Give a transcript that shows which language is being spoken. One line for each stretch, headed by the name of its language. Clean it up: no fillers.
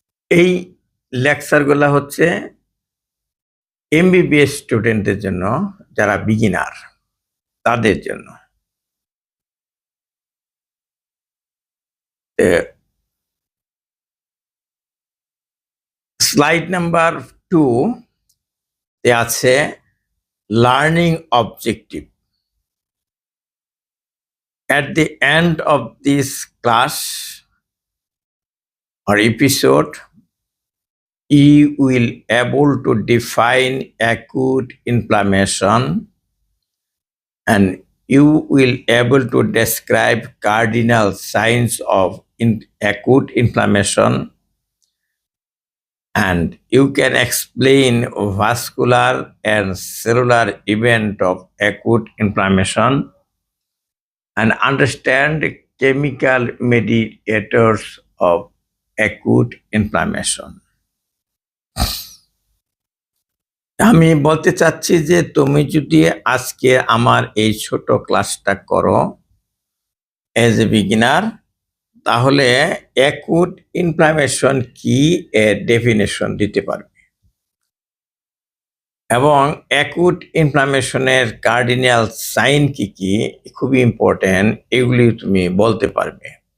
Bangla: এই লেকচারগুলো হচ্ছে এমবিবিএস স্টুডেন্টদের জন্য, যারা বিগিনার তাদের জন্য। স্লাইড নাম্বার 2 তে আছে learning objective.
English: At the end of this class or episode, you will able to define acute inflammation, and you will able to describe cardinal signs of acute inflammation, and you can explain vascular and cellular event of acute inflammation, and understand chemical mediators of acute inflammation.
Bangla: আমি বলতে চাচ্ছি যে তুমি যদি আজকে আমার এই ছোট ক্লাসটা করো এজ এ বিগিনার, তাহলে অ্যাকুট ইনফ্লামেশন কি এর ডেফিনেশন দিতে পারবে, এবং অ্যাকুট ইনফ্লামেশনের কার্ডিনাল সাইন কি কি, খুবই ইম্পর্টেন্ট, এগুলি তুমি বলতে পারবে।